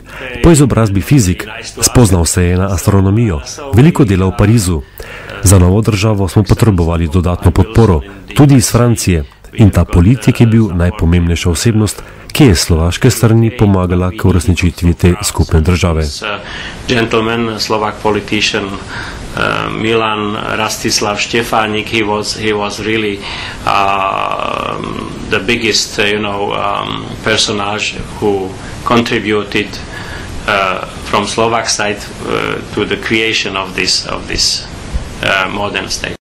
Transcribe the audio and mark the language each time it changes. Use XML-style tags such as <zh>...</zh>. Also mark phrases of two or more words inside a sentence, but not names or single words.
<sl>Po izobrazbi fizik, spoznal se je na astronomijo, veliko dela v Parizu. Za novo državo smo potrebovali dodatno podporo, tudi iz Francije. In ta politik je bil najpomembnejša osebnost, ki je slovaške strani pomagala k uresničitvi te skupne države.</sl> <en>Gentleman, Slovak politician, Milan Rastislav Štefanik, he was really the biggest, personage who contributed from Slovak side to the creation of this modern state.</en>